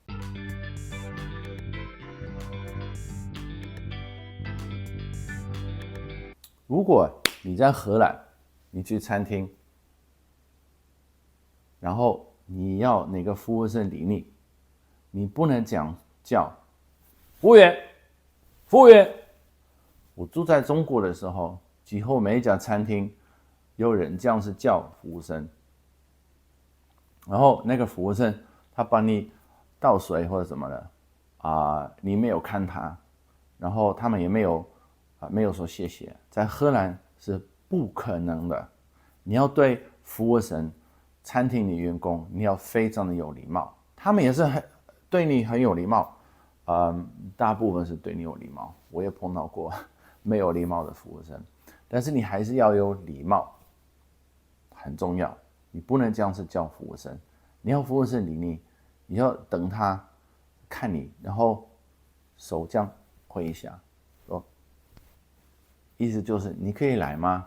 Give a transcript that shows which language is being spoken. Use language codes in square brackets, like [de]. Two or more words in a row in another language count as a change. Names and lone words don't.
[zh] 如果你在荷蘭，你去餐廳，然後你要哪個服務生理你，你不能叫服務員，服務員。我住在中國的時候，幾乎每一家餐廳有人這樣是叫服務生，然後那個服務生他幫你倒水或者什麼的你沒有看他，然後他們也沒有說謝謝。在荷蘭是不可能的，你要對服務生、餐廳的員工，你要非常的有禮貌，他們也是對你很有禮貌，大部分是對你有禮貌，我也碰到過沒有禮貌的服務生，但是你還是要有禮貌，很重要，你不能這樣子叫服務生，你要服務生理你，你要等他看你，然後手這樣揮一下，說意思就是你可以來嗎？